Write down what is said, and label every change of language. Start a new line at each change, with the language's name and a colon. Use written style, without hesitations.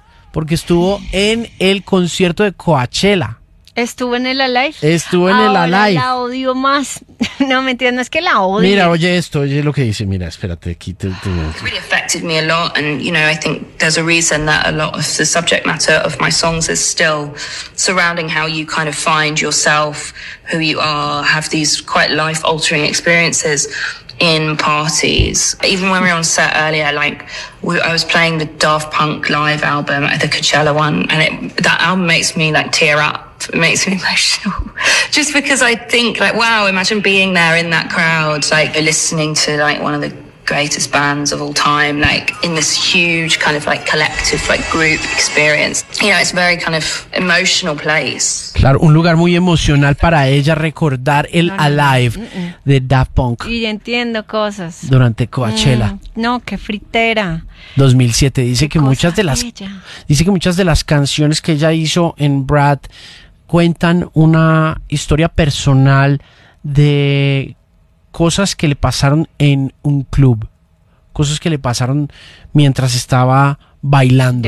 Spanish: Porque estuvo en el concierto de Coachella. ¿Estuvo en el Alive? Estuvo en ahora el Alive. La odio más. No, me entiendes, no es que la odio. Mira, oye lo que dice. Mira, espérate, aquí te...
English: It really affected me a lot and, you know, I think there's a reason that a lot of the subject matter of my songs is still surrounding how you kind of find yourself, who you are, have these quite life-altering experiences in parties. Even when we were on set earlier, like, I was playing the Daft Punk live album, the Coachella one, and that album makes me, like, tear up. It makes me emotional. Just because I think, like, wow, imagine being there in that crowd, like, listening to, like, one of the greatest bands of all time, like in this huge kind of like collective, like group experience. You know, it's a very kind of emotional place.
Spanish: Claro, un lugar muy emocional para ella recordar el Alive de Daft Punk. Y entiendo cosas. Durante Coachella. No, qué fritera. 2007, dice que muchas de las canciones que ella hizo en Brad cuentan una historia personal de cosas que le pasaron en un club, cosas que le pasaron mientras estaba bailando,